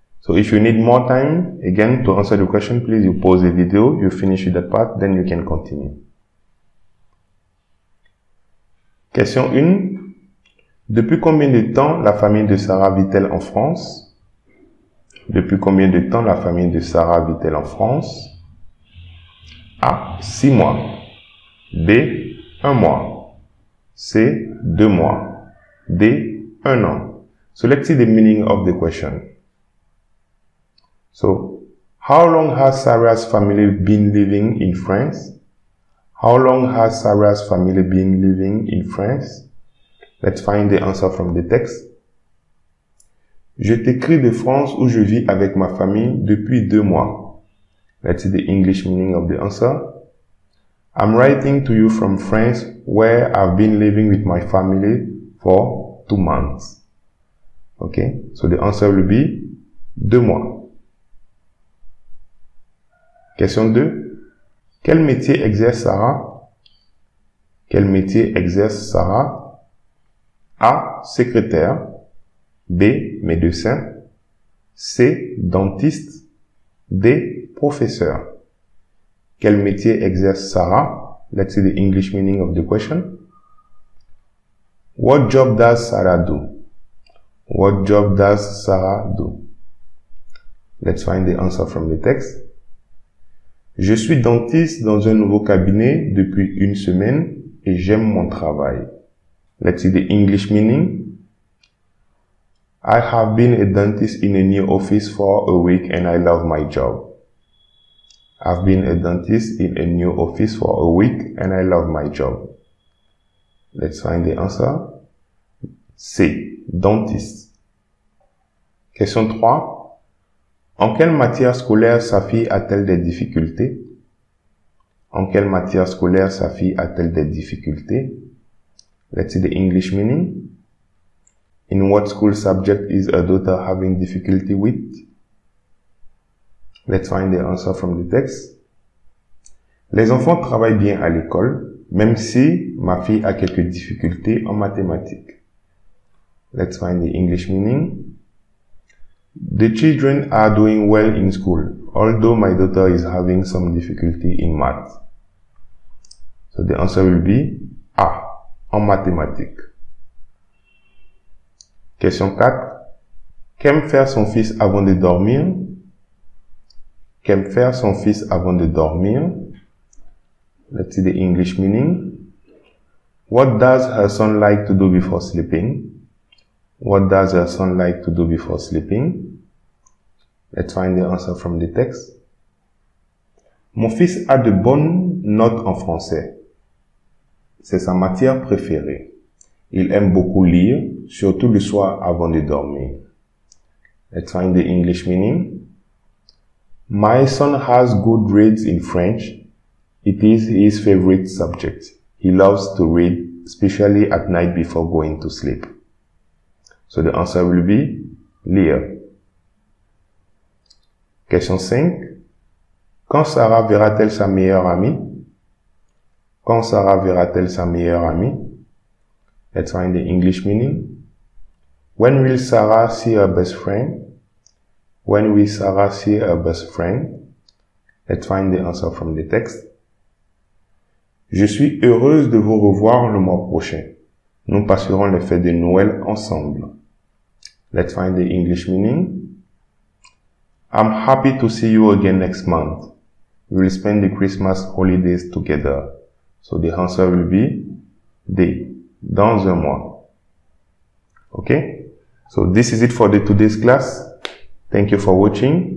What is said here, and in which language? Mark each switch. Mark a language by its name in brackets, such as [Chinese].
[English] So if you need more time, again, to answer the question, please you pause the video, you finish with that part, then you can continue. Question 1. [French] Depuis combien de temps la famille de Sarah vit-elle en France? Depuis combien de temps la famille de Sarah vit-elle en France? A. 6 mois. B. 1 mois. C. 2 mois. D. 1 an. [English] So let's see the meaning of the question. So, how long has Sarah's family been living in France? How long has Sarah's family been living in France? Let's find the answer from the text. [French] Je t'écris de France où je vis avec ma famille depuis 2 mois. [English] Let's see the English meaning of the answer. I'm writing to you from France where I've been living with my family for 2 months. Okay, so the answer will be 2 mois. Question 2. [French] Quel métier exerce Sarah? Quel métier exerce Sarah? A. Secrétaire. B. Médecin. C. Dentiste. D. Professeur. Quel métier exerce Sarah? [English] Let's see the English meaning of the question. What job does Sarah do? What job does Sarah do? Let's find the answer from the text. [French] Je suis dentiste dans un nouveau cabinet depuis 1 semaine et j'aime mon travail. [English] Let's see the English meaning. I have been a dentist in a new office for a week and I love my job. I've been a dentist in a new office for a week and I love my job. Let's find the answer. C. Dentiste. Question 3. [French] En quelle matière scolaire sa fille a-t-elle des difficultés? En quelle matière scolaire sa fille a-t-elle des difficultés? [English] Let's see the English meaning. In what school subject is her daughter having difficulty with? Let's find the answer from the text. [French] Les enfants travaillent bien à l'école, même si ma fille a quelques difficultés en mathématiques. [English] Let's find the English meaning. The children are doing well in school, although my daughter is having some difficulty in math. So the answer will be A. En mathématiques. Question 4. [French] Qu'aime faire son fils avant de dormir? Qu'aime faire son fils avant de dormir? [English] Let's see the English meaning. What does her son like to do before sleeping? What does her son like to do before sleeping? Let's find the answer from the text. [French] Mon fils a de bonnes notes en français. C'est sa matière préférée. Il aime beaucoup lire, surtout le soir avant de dormir. [English] Let's find the English meaning. My son has good grades in French. It is his favorite subject. He loves to read, especially at night before going to sleep. So the answer will be lire. Question 5. [French] Quand Sarah verra-t-elle sa meilleure amie? Quand Sarah verra-t-elle sa meilleure amie? [English] Let's find the English meaning. When will Sarah see her best friend? When will Sarah see her best friend? Let's find the answer from the text. [French] Je suis heureuse de vous revoir le mois prochain. Nous passerons les fêtes de Noël ensemble. [English] Let's find the English meaning. I'm happy to see you again next month. We will spend the Christmas holidays together. So the answer will be day, [French] dans un mois. [English] Okay? So this is it for today's class. Thank you for watching.